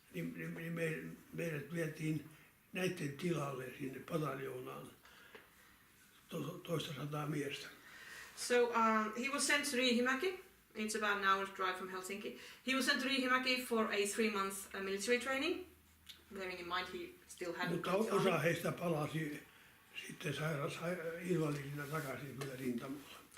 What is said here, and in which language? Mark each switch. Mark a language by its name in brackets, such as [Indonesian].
[Finnish] Niin meidät vietiin näiden tilalle sinne pataljoonaan 200 miestä. [English] So he was sent to Riihimäki. It's about an hour's drive from Helsinki. He was sent to Riihimäki for a 3-month military training. Bearing in mind he still hadn't [Finnish] Mutta [English] got [Finnish] osa heistä palasi sitten invalidina takaisin kyllä rintamalla.